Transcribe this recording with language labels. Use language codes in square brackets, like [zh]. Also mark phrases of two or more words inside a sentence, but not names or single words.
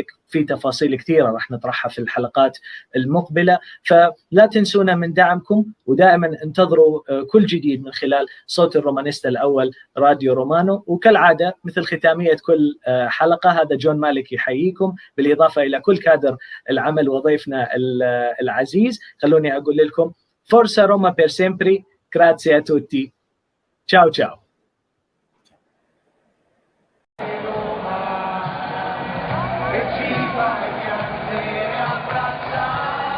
[ar] في تفاصيل كثيرة راح نطرحها في الحلقات المقبلة، فلا تنسونا من دعمكم، ودائما انتظروا كل جديد من خلال صوت الرومانيستا الأول راديو رومانو. وكالعادة مثل ختامية كل حلقة، هذا جون مالك يحييكم بالإضافة إلى كل كادر العمل وضيفنا العزيز. خلوني أقول لكم [it] Forza Roma per sempre, grazie a tutti, ciao ciao. E ci vai a abbracciare.